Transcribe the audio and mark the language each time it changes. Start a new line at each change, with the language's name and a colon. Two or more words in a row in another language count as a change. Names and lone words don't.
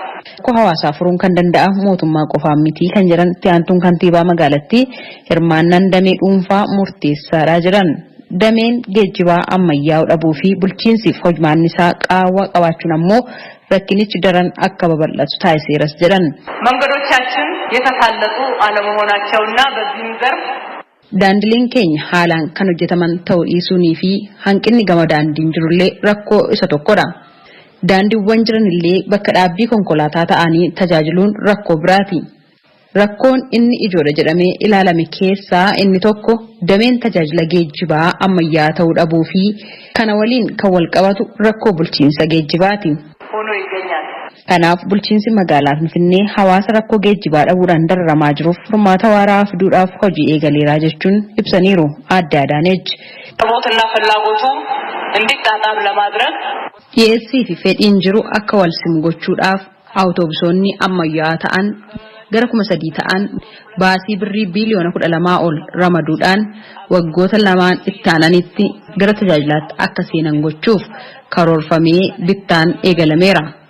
Oromo: Rakkoo hawaasaa furuun kan danda'amu mootummaa qofaan miti kan jedhan itti aantuun kantiibaa magaalattii hirmaannaan damee dhuunfaa murteessaadha jedhan. Dameen geejjibaa ammayyaa'uu dhabuu fi bulchiinsiif hojmaan isaa qaawwaa qabaachuun ammoo rakkinichi daran akka babal'atu taasiseeras jedhan.
Amharic: መንገዶቻችን የተሳለጡ አለመሆናቸውና በዚህም ዘርፍ
Oromo: Daandileen keenya haalaan kan hojjetaman ta'uu dhiisuunii fi hanqinni gama daandiin jirullee rakkoo isa tokkodha. Daandiiwwan jiran illee bakka dhaabbii konkolaataa ta'anii tajaajiluun rakkoo biraati. Rakkoon inni ijoodha jedhamee ilaalame keessaa inni tokko dameen tajaajila geejjibaa ammayyaa ta'uu dhabuu fi kana waliin kan wal qabatu rakkoo bulchiinsa geejjibaati. Kanaaf bulchiinsi magaalaa Finfinnee hawaasa rakkoo geejjibaa dhabuudhaan dararamaa jiruuf furmaata waaraa fiduudhaaf hojii eegaleeraa jechuun ibsaniiru Aadde Adaanechi.
Amharic: አቅርቦትና ፍላጎቱ እንዲጣጣም ለማድረግ
Oromo: Dhiyeessii fi fedhiin jiru akka wal simu gochuudhaaf awutoobusoonni ammayyaa ta'an gara kuma sadii ta'an baasii birrii biliyoona kudha lamaa ol ramaduudhaan waggoota lamaan itti aananitti gara tajaajilaatti akka seenan gochuuf karoorfamee bittaan eegalameera.